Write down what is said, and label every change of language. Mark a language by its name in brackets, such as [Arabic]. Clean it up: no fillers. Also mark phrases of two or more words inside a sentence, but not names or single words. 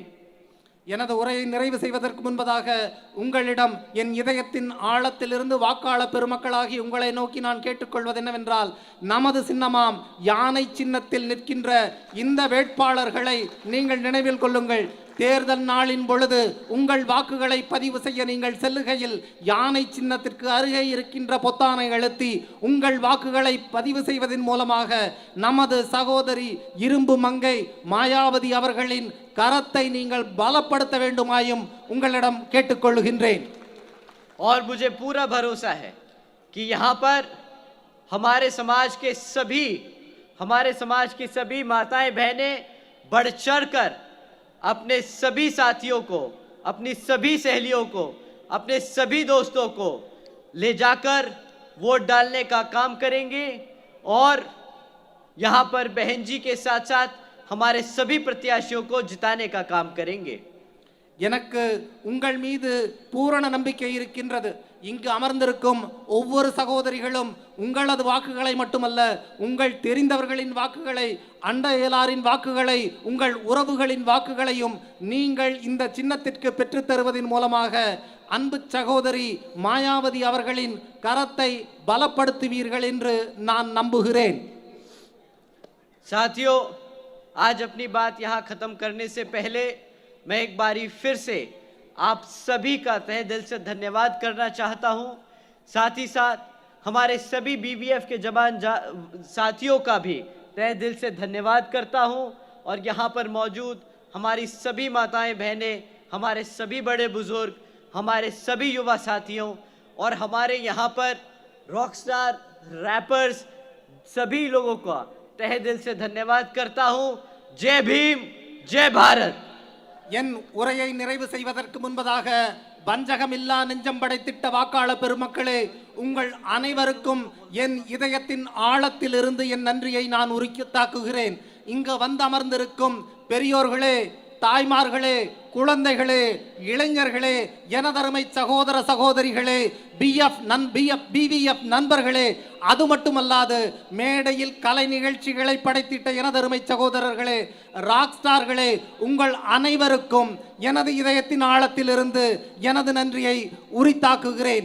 [Tamil] எனது உரையை நிறைவு செய்வதற்கு முன்பதாக உங்களிடம் என் இதயத்தின் ஆழத்திலிருந்து வாக்காளர் பெருமக்களாகி உங்களை நோக்கி நான் கேட்டுக்கொள்வது என்னவென்றால், நமது சின்னமாம் யானை சின்னத்தில் நிற்கின்ற இந்த வேட்பாளர்களை நீங்கள் நினைவில் கொள்ளுங்கள். தேர்தல் நாளின் பொழுது உங்கள் வாக்குகளை பதிவு செய்ய நீங்கள் செல்லுகையில் யானை சின்னத்திற்கு அருகே இருக்கின்ற பொத்தானை அழுத்தி உங்கள் வாக்குகளை பதிவு செய்வதன் மூலமாக நமது சகோதரி இரும்பு மங்கை மாயாவதி அவர்களின் கரத்தை நீங்கள் பலப்படுத்த வேண்டுமாயும் உங்களிடம் கேட்டுக்கொள்கின்றேன். [Hindi] और मुझे पूरा भरोसा है कि यहाँ पर हमारे समाज की सभी माताएं बहनें बढ़ चढ़कर अपने सभी साथियों को, अपनी सभी सहेलियों को, अपने सभी दोस्तों को ले जाकर वोट डालने का काम करेंगे और यहाँ पर बहन जी के साथ साथ हमारे सभी प्रत्याशियों को जिताने का काम करेंगे. [Tamil] எனக்கு உங்கள் மீது பூரண நம்பிக்கை இருக்கின்றது. இங்கு அமர்ந்திருக்கும் ஒவ்வொரு சகோதரிகளும் உங்களது வாக்குகளை மட்டுமல்ல, உங்கள் தெரிந்தவர்களின் வாக்குகளை, அண்டையலாரின் வாக்குகளை, உங்கள் உறவுகளின் வாக்குகளையும் நீங்கள் இந்த சின்னத்திற்கு பெற்றுத் தருவதன் மூலமாக அன்பு சகோதரி மாயாவதி அவர்களின் கரத்தை பலப்படுத்துவீர்கள் என்று நான் நம்புகிறேன். [Hindi] साथियों, आज अपनी बात यहाँ खत्म करने से पहले मैं एक बारी फिर से आप सभी का तहे दिल से धन्यवाद करना चाहता हूँ. साथ ही साथ हमारे सभी बीबीएफ के जवान साथियों का भी तहे दिल से धन्यवाद करता हूँ. और यहाँ पर मौजूद हमारी सभी माताएं बहनें, हमारे सभी बड़े बुजुर्ग, हमारे सभी युवा साथियों और हमारे यहाँ पर [English] rockstar rappers [Hindi] सभी लोगों का तहे दिल से धन्यवाद करता हूँ. जय भीम, जय भारत. [Tamil] என் உரையை நிறைவு செய்வதற்கு முன்பதாக வஞ்சகமில்லா நெஞ்சம் படைத்திட்ட வாக்காளர் பெருமக்களே, உங்கள் அனைவருக்கும் என் இதயத்தின் ஆழத்திலிருந்து என் நன்றியை நான் உரித்தாக்குகிறேன். இங்கு வந்து அமர்ந்திருக்கும் பெரியோர்களே, தாய்மார்களே, குழந்தைகளே, இளைஞர்களே, எனதருமை சகோதர சகோதரிகளே, பிவிஎஃப் நண்பர்களே, அது மட்டுமல்லாது மேடையில் கலை நிகழ்ச்சிகளை படைத்திட்ட எனதருமை சகோதரர்களே, ராக் ஸ்டார்களே, உங்கள் அனைவருக்கும் எனது இதயத்தின் ஆழத்திலிருந்து எனது நன்றியை உரித்தாக்குகிறேன்.